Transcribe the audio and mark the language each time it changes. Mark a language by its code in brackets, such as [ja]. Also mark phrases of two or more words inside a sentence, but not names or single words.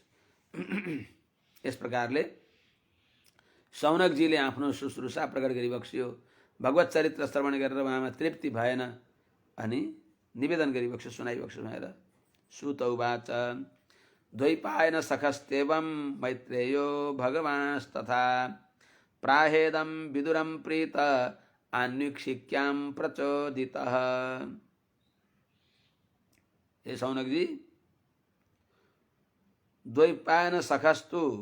[ne] यस प्रकारले सौनकजीले आफ्नो शुश्रूषा प्रकट गरिबक्स्यो। भगवत चरित्र श्रवण गरेर उहाँमा तृप्ति भएन अनि निवेदन गरिबक्स्यो, सुनाइबक्स्यो भनेर। [sa] सुत उवाच द्वैपायन सखस्तेवं मैत्रेयो भगवांस्तथा प्राहेदं विदुरं प्रीत अन्वीक्षिक्यां प्रचोदितः। [ne] हे सौनक जी, [sa] द्वैपायन सखस्तु